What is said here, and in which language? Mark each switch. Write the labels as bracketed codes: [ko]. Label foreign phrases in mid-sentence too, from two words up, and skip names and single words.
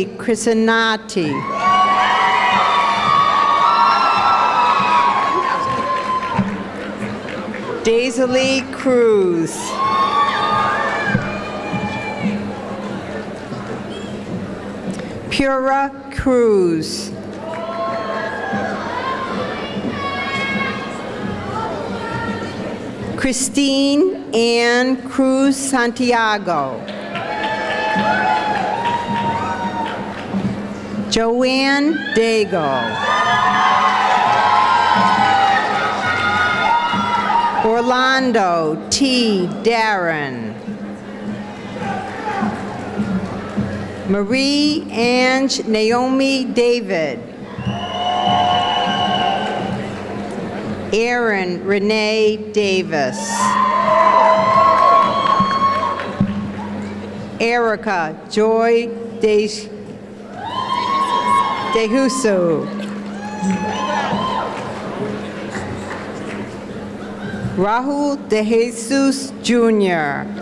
[en] Crisinati. Daisley Cruz. Pura Cruz. Christine Ann Cruz Santiago. Joanne Dago. Orlando T. Darren. Marie Ange Naomi David. Aaron Renee Davis. Erica Joy Dehuso. Rahul De Jesus Jr.